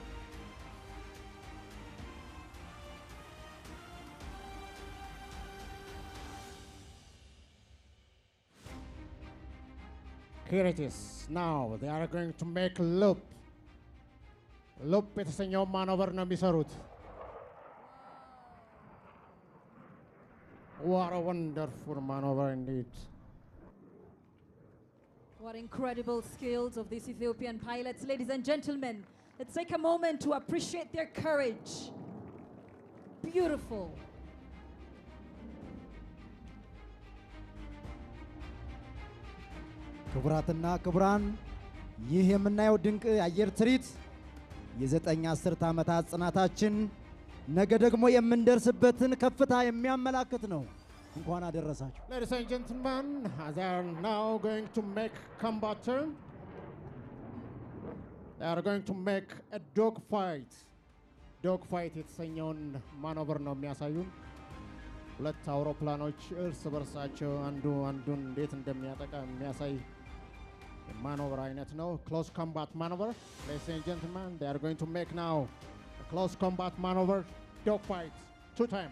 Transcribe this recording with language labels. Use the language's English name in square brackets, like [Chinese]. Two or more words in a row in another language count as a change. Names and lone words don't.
[English] Here it is. Now they are going to make loop. Loop [Amharic] የተሰኘው ማኖቨር ነው የሚሰሩት። [English] What a wonderful maneuver indeed. What incredible skills of these Ethiopian pilots. Ladies and gentlemen, let's take a moment to appreciate their courage. Beautiful. [Amharic] ክቡራትና ክቡራን ይህ የምናየው ድንቅ አየር ትርኢት የዘጠኝ አስርት ዓመታት ጽናታችን ነገ ደግሞ የምንደርስበትን ከፍታ የሚያመላክት ነው። እንኳን አደረሳችሁ። [English] Ladies and gentlemen, they are now going to make combat turn. They are going to make a dog fight. Dog fight [Amharic] የተሰኘውን ማኖቨር ነው የሚያሳዩን። ሁለት አውሮፕላኖች እርስ በርሳቸው አንዱን እንዴት እንደሚያጠቃ የሚያሳይ maneuver አይነት ነው። [English] Close combat maneuver. Ladies and gentlemen, they are going to make now a close combat maneuver dog fight 2 times.